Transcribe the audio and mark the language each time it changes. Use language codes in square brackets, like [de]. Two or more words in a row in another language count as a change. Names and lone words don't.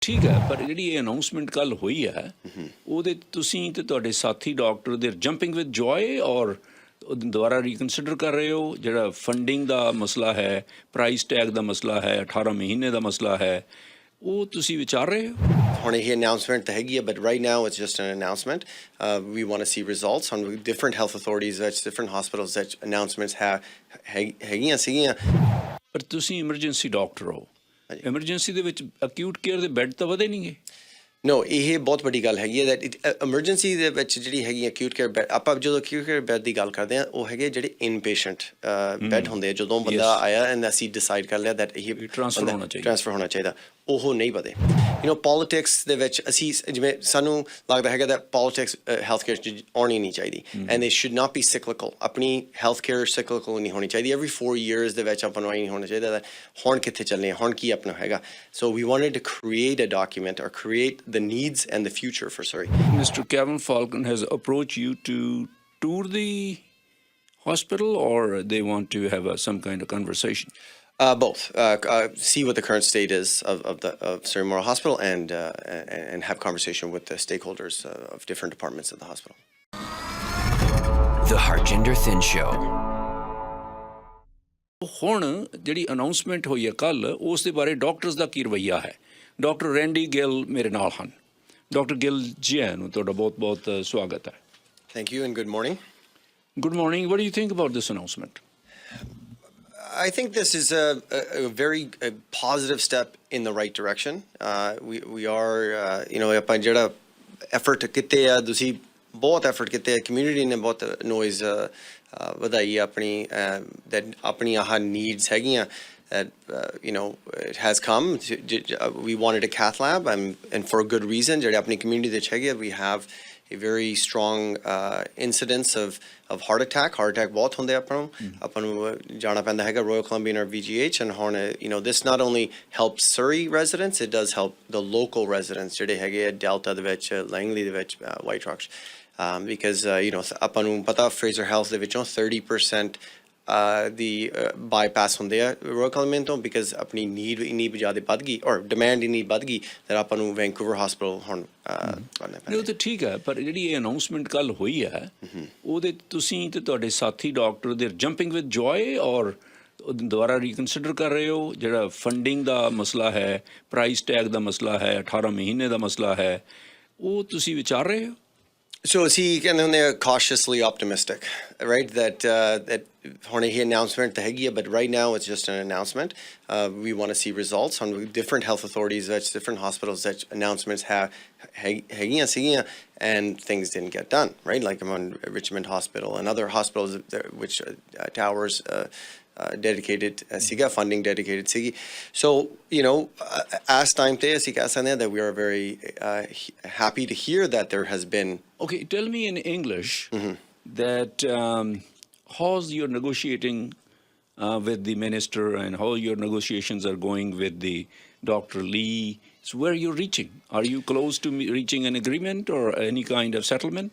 [pa] ਠੀਕ ਹੈ, ਪਰ ਜਿਹੜੀ ਇਹ ਅਨਾਊਂਸਮੈਂਟ ਕੱਲ ਹੋਈ ਹੈ ਉਹਦੇ ਤੁਸੀਂ ਤੇ ਤੁਹਾਡੇ ਸਾਥੀ ਡਾਕਟਰ ਦੇ [en] jumping with joy [pa] ਔਰ ਦੁਬਾਰਾ ਰੀਕਨਸੀਡਰ ਕਰ ਰਹੇ ਹੋ? ਜਿਹੜਾ ਫੰਡਿੰਗ ਦਾ ਮਸਲਾ ਹੈ, [en] price tag [pa] ਦਾ ਮਸਲਾ ਹੈ, 18 ਮਹੀਨੇ ਦਾ ਮਸਲਾ ਹੈ, ਉਹ ਤੁਸੀਂ ਵਿਚਾਰ ਰਹੇ ਹੋ? ਹੁਣ ਇਹ announcement ਤਾਂ ਹੈਗੀ ਹੈ, [en] but right now it's just an announcement. We want to see results on different health authorities, different hospitals that announcements [pa] ਹੈਗੀਆਂ ਸੀਗੀਆਂ. ਪਰ ਤੁਸੀਂ ਐਮਰਜੈਂਸੀ ਡਾਕਟਰ ਹੋ, ਐਮਰਜੈਂਸੀ ਦੇ ਵਿੱਚ [en] acute care [pa] ਦੇ ਬੈੱਡ ਤਾਂ ਵਧੇ ਨਹੀਂਗੇ? ਨੋ, ਇਹ ਬਹੁਤ ਵੱਡੀ ਗੱਲ ਹੈਗੀ ਹੈ that ਐਮਰਜੈਂਸੀ ਦੇ ਵਿੱਚ ਜਿਹੜੀ ਹੈਗੀ [en] acute care bed, [pa] ਆਪਾਂ ਜਦੋਂ [en] acute care bed [pa] ਦੀ ਗੱਲ ਕਰਦੇ ਹਾਂ ਉਹ ਹੈਗੇ ਜਿਹੜੇ [en] in patient bed [pa] ਹੁੰਦੇ ਆ, ਜਦੋਂ ਬੰਦਾ ਆਇਆ ਐਂਡ ਅਸੀਂ ਡਿਸਾਈਡ ਕਰ ਲਿਆ that ਇਹ ਟ੍ਰਾਂਸਫਰ ਹੋਣਾ ਚਾਹੀਦਾ, ਉਹ ਨਹੀਂ ਵਧੇ. ਪੋਲੀਟਿਕਸ ਦੇ ਵਿੱਚ ਅਸੀਂ ਜਿਵੇਂ ਸਾਨੂੰ ਲੱਗਦਾ ਹੈਗਾ [en] that politics health care [pa] 'ਚ ਆਉਣੀ ਨਹੀਂ ਚਾਹੀਦੀ [en] and they should not be cyclical. [pa] ਆਪਣੀ [en] health care [pa] cyclical ਨਹੀਂ ਹੋਣੀ ਚਾਹੀਦੀ. [en] every 4 years [pa] ਦੇ ਵਿੱਚ ਆਪਾਂ ਨੂੰ ਨਹੀਂ ਹੋਣਾ ਚਾਹੀਦਾ that ਹੁਣ ਕਿੱਥੇ ਚੱਲਣੇ, ਹੁਣ ਕੀ ਆਪਣਾ ਹੈਗਾ. [en] So we wanted to create a document or create the needs and the future for Surrey. Mr. Kevin Falcon has approached you to tour the hospital, or they want to have some kind of conversation? Both. See what the current state is of Surrey Memorial Hospital and have conversation with the stakeholders of different departments of the hospital. The Harjinder Thin Show. [pa] ਹੁਣ ਜਿਹੜੀ ਅਨਾਊਂਸਮੈਂਟ ਹੋਈ ਹੈ ਕੱਲ, ਉਸ ਦੇ ਬਾਰੇ ਡਾਕਟਰਸ ਦਾ ਕੀ ਰਵੱਈਆ ਹੈ? ਡਾਕਟਰ ਰੈਂਡੀ ਗਿੱਲ ਮੇਰੇ ਨਾਲ ਹਨ. ਡਾਕਟਰ ਗਿੱਲ ਜੀ, ਆਇਆਂ ਨੂੰ ਤੁਹਾਡਾ ਬਹੁਤ ਸਵਾਗਤ ਹੈ. [en] Thank you and good morning. Good morning. What do you think about this announcement? I think this is a very positive step in the right direction. We are, [pa] ਆਪਾਂ ਜਿਹੜਾ effort ਕੀਤੇ ਆ, ਤੁਸੀਂ ਬਹੁਤ effort ਕੀਤੇ ਆ, community ਨੇ ਬਹੁਤ noise ਵਧਾਈ ਆਪਣੀ that ਆਪਣੀ ਆਹ needs ਹੈਗੀਆਂ [en] that it has come. We wanted a cath lab and for a good reason. [pa] ਜਿਹੜੇ ਆਪਣੀ community ਦੇ ਵਿੱਚ ਹੈਗੇ, [en] we have a very strong incidence of heart attack. Heart attack [pa] ਬਹੁਤ ਹੁੰਦੇ ਆਪਾਂ ਨੂੰ ਜਾਣਾ ਪੈਂਦਾ ਹੈਗਾ Royal Columbian or VGH, and ਹੁਣ [en] this not only helps Surrey residents, it does help the local residents [pa] ਜਿਹੜੇ ਹੈਗੇ ਆ Delta ਦੇ ਵਿੱਚ, Langley ਦੇ ਵਿੱਚ, White Rocks, because ਆਪਾਂ ਨੂੰ ਪਤਾ Fraser Health ਦੇ ਵਿੱਚੋਂ 30% ਦੀ ਬਾਈਪਾਸ ਹੁੰਦੇ ਆ Royal Columbian ਤੋਂ, because ਆਪਣੀ ਨੀਡ ਇੰਨੀ ਜ਼ਿਆਦਾ ਵੱਧ ਗਈ ਔਰ ਡਿਮਾਂਡ ਇੰਨੀ ਵੱਧ ਗਈ that ਆਪਾਂ ਨੂੰ Vancouver Hospital ਹੁਣ ਕਰਨਾ ਪੈਂਦਾ. ਉਹ ਤਾਂ ਠੀਕ ਹੈ, ਪਰ ਜਿਹੜੀ ਇਹ ਅਨਾਊਂਸਮੈਂਟ ਕੱਲ ਹੋਈ ਹੈ ਉਹਦੇ ਤੁਸੀਂ ਤੇ ਤੁਹਾਡੇ ਸਾਥੀ ਡਾਕਟਰ ਦੇ [en] jumping with joy [pa] ਔਰ ਦੁਬਾਰਾ ਰੀਕਨਸੀਡਰ ਕਰ ਰਹੇ ਹੋ? ਜਿਹੜਾ ਫੰਡਿੰਗ ਦਾ ਮਸਲਾ ਹੈ, [en] price tag [pa] ਦਾ ਮਸਲਾ ਹੈ, 18 ਮਹੀਨੇ ਦਾ ਮਸਲਾ ਹੈ, ਉਹ ਤੁਸੀਂ ਵਿਚਾਰ ਰਹੇ ਹੋ? So ਅਸੀਂ ਕਹਿੰਦੇ ਹੁੰਦੇ ਆ [en] cautiously optimistic, right? [pa] That ਹੁਣ ਇਹ announcement ਤਾਂ ਹੈਗੀ ਹੈ, [en] but right now it's just an announcement. We want to see results on different health authorities, different hospitals that announcements [pa] ਹੈਗੀਆਂ ਸੀਗੀਆਂ [en] and things didn't get done, right? Like I'm on Richmond Hospital and other hospitals which towers dedicated ਸੀਗਾ, funding dedicated ਸੀਗੀ. So as time [pa] ਤੇ ਅਸੀਂ ਕਹਿ ਸਕਦੇ ਹਾਂ [en] that we are very happy to hear that there has been. Okay, tell me in English that how's your negotiating with the minister and how your negotiations are going with the Dr. Lee? So where you're reaching? Are you close to reaching an agreement or any kind of settlement?